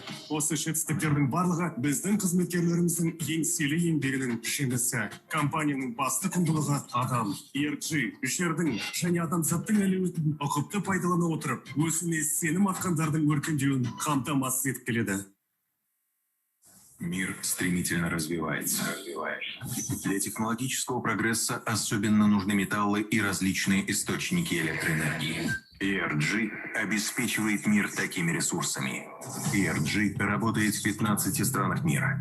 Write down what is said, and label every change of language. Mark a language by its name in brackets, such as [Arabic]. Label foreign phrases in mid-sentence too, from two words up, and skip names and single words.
[Kazakh] Осы жетістіктердің барлығы біздің қызметкерлеріміздің еңселі еңбегінің жемісі. Компанияның басты құндылығы адам. ERG жердің және адамзаттың әлеуетін ұқыпты пайдалана отырып, өзіне сенім артқандардың өркендеуін қамтамасыз етіп келеді. [Russian] Мир стремительно развивается. Для технологического прогресса особенно нужны металлы и различные источники электроэнергии. ERG обеспечивает мир такими ресурсами. ERG работает в 15 странах мира.